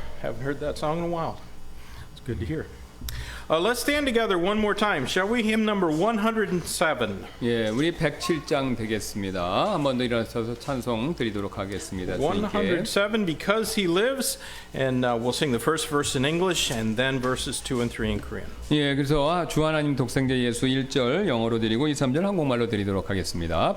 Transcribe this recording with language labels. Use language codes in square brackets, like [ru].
[en] Haven't heard that song in a while. It's good to hear. Let's stand together one more time. Shall we? Hymn number 107. [ko] 예, 우리 107장 되겠습니다. 한 번 더 일어서서 찬송 드리도록 하겠습니다. 주님께. [en] 107, Because He Lives. And we'll sing the first verse in English and then verses 2 and 3 in Korean. [ko] 예, 그래서 주 하나님 독생자 예수 1절 영어로 드리고 2, 3절 한국말로 드리도록 하겠습니다.